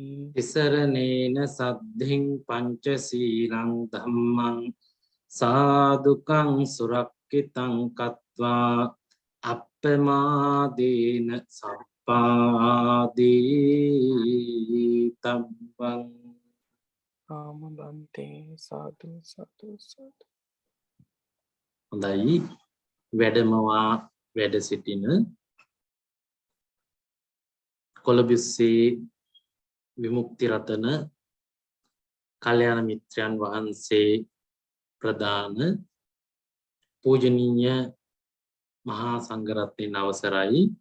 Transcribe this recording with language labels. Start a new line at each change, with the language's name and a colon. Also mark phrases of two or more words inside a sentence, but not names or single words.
Pali: තිසරණේන සද්ධින් පංචශීලං ධම්මං සාදුකං සුරක්ඛිතං කତ୍වා අප්පමාදේන සම්පාදී තබ්බං
Sinhala: ආම බන්තේ සාදු සාදු සාදු හොඳයි වැඩමවා වැඩ සිටින කොළඹසේ විමුක්ති රතන කල්යාණ මිත්‍රයන් වහන්සේ ප්‍රදාන පූජනීය මහා සංඝරත්නයන් අවසරයි